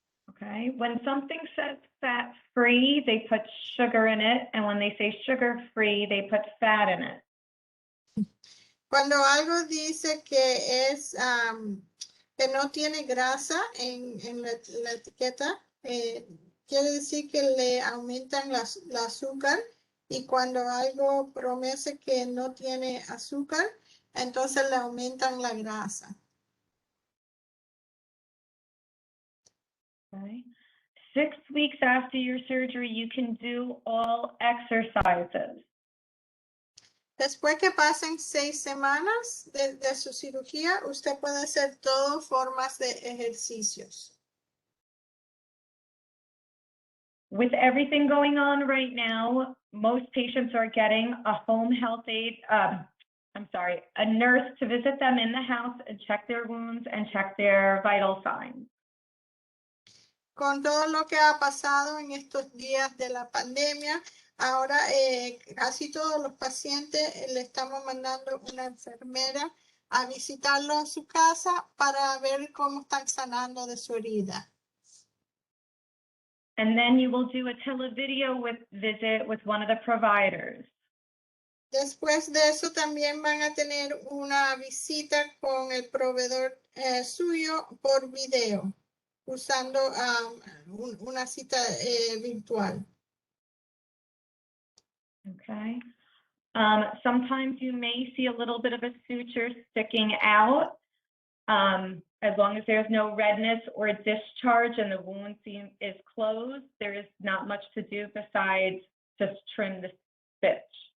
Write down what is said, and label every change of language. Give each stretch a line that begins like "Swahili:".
English: Okay, when something says fat-free, they put sugar in it, and when they say sugar-free, they put fat in it.
Spanish: Cuando algo dice que es que no tiene grasa en la etiqueta, quiere decir que le aumentan la azúcar, y cuando algo promete que no tiene azúcar, entonces le aumentan la grasa.
English: Okay. 6 weeks after your surgery, you can do all exercises.
Spanish: Después que pasen 6 semanas de su cirugía, usted puede hacer todas formas de ejercicios.
English: With everything going on right now, most patients are getting a home health aide, a nurse to visit them in the house and check their wounds and check their vital signs.
Spanish: Con todo lo que ha pasado en estos días de la pandemia, ahora casi todos los pacientes le estamos mandando una enfermera a visitarlo en su casa para ver cómo están sanando de su herida.
English: And then you will do a televideo visit with one of the providers.
Spanish: Después de eso también van a tener una visita con el proveedor suyo por video, usando una cita virtual.
English: Okay. Sometimes you may see a little bit of a suture sticking out. As long as there's no redness or discharge and the wound is closed, there is not much to do besides just trim the stitch.